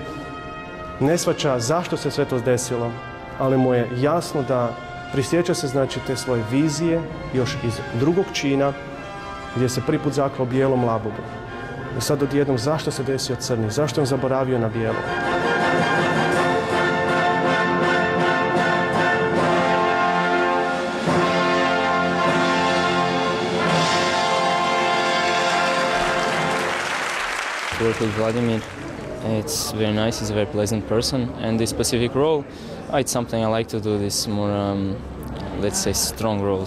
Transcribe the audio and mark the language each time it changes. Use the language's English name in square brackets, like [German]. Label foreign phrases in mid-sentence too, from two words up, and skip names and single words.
[Croatian] Ne shvaća zašto se sve to desilo, ali mu je jasno da prisjeća se, znači, te svoje vizije još iz drugog čina, gdje se prvi put zaklao bijelom labudu. I sad odjednom, zašto se desio crni? Zašto je on zaboravio na bijelo? [English] To work with Vladimir, it's very nice, he's a very pleasant person, and this specific role, it's something I like to do, this more, let's say, strong roles.